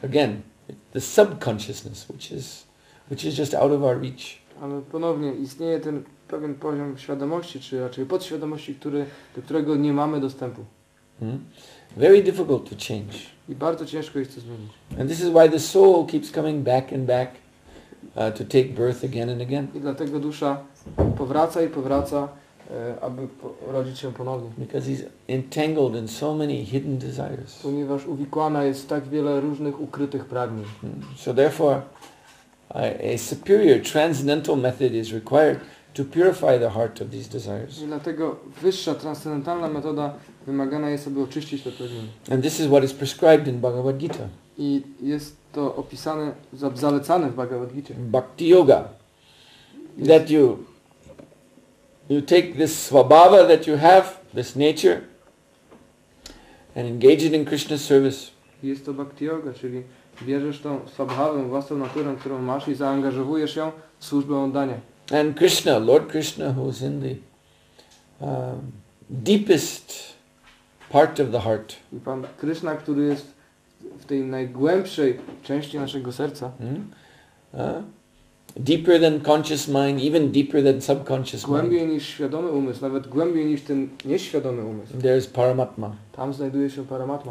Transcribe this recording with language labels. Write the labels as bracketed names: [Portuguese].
[English] Again, the subconsciousness, which is just out of our reach. [Polish] Ale ponownie istnieje ten pewien poziom świadomości, czy raczej podświadomości, do którego nie mamy dostępu. [English] Very difficult to change. [Polish] I bardzo ciężko jest to zmienić. [English] And this is why the soul keeps coming back and back to take birth again and again. [Polish] I dlatego dusza powraca i powraca, aby rodzić się ponownie. [English] Because he's entangled in so many hidden desires. [Polish] Ponieważ uwikłana jest w tak wiele różnych ukrytych pragnień. [English] So therefore, a superior transcendental method is required to purify the heart of these desires. [Polish] I dlatego wyższa transcendentalna metoda wymagana jest, aby oczyścić te pragnienia. [English] And this is what is prescribed in Bhagavad Gita. [Polish] I jest to opisane, zalecane w Bhagavad Gita. [English] Bhakti yoga. That you take this swabhava that you have, this nature, and engage it in Krishna's service. [Polish] Jest to bhakti yoga, czyli bierzesz tą swabhavę, własną naturę, którą masz i zaangażowujesz ją w służbę oddania. [English] And Krishna, Lord Krishna, who is in the deepest part of the heart. [Polish] I Pan Krishna, który jest w tej najgłębszej części naszego serca. [English] Deeper than conscious mind, even deeper than subconscious mind. [Polish] Głębiej niż świadomy umysł, nawet głębiej niż ten nieświadomy umysł. [English] There is Paramatma. [Polish] Tam znajduje się Paramatma.